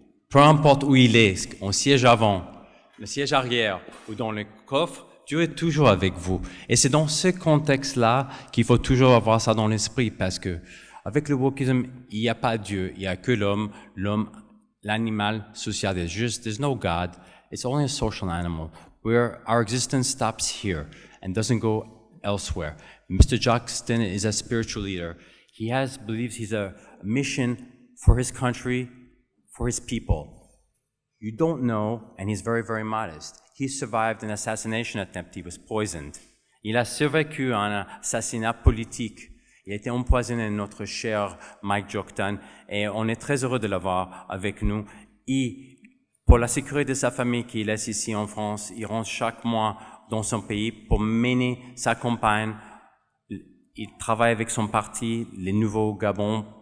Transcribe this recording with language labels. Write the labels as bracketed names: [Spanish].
[French] Peu importe où il est, en siège avant, le siège arrière ou dans le coffre, Dieu est toujours avec vous. Et c'est dans ce contexte-là qu'il faut toujours avoir ça dans l'esprit, parce que avec le wokisme, il n'y a pas Dieu, il n'y a que l'homme, l'animal social. [English] There's no God. It's only a social animal where our existence stops here and doesn't go elsewhere. Mr. Joktan is a spiritual leader. He believes he's a mission for his country, for his people. You don't know, and he's very, very modest. He survived an assassination attempt. He was poisoned. [French] Il a survécu à un assassinat politique. Il a été empoisonné, notre cher Mike Joktan, et on est très heureux de l'avoir avec nous. Et pour la sécurité de sa famille qu'il laisse ici en France, il rentre chaque mois dans son pays pour mener sa campagne. Il travaille avec son parti, les Nouveaux Gabons,